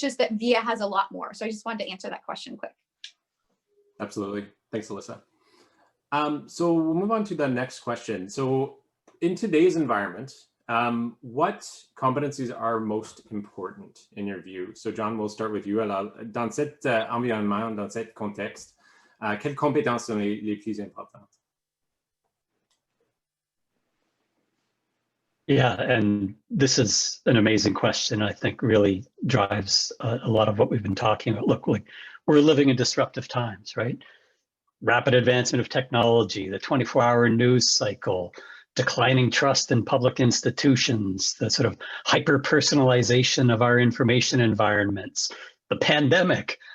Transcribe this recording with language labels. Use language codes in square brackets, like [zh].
[en] It's just that VIA has a lot more. So I just wanted to answer that question quick. Absolutely. Thanks, Alyssa. So we'll move on to the next question. So in today's environment, what competencies are most important in your view? So John, we'll start with you. [fr] Alors, dans cet environnement, dans cet contexte, quelles compétences sont les plus importantes? [en] Yeah, and this is an amazing question. I think really drives a lot of what we've been talking about. Look, we're living in disruptive times, right? Rapid advancement of technology, the 24-hour news cycle, declining trust in public institutions, the sort of hyper-personalization of our information environments, the pandemic.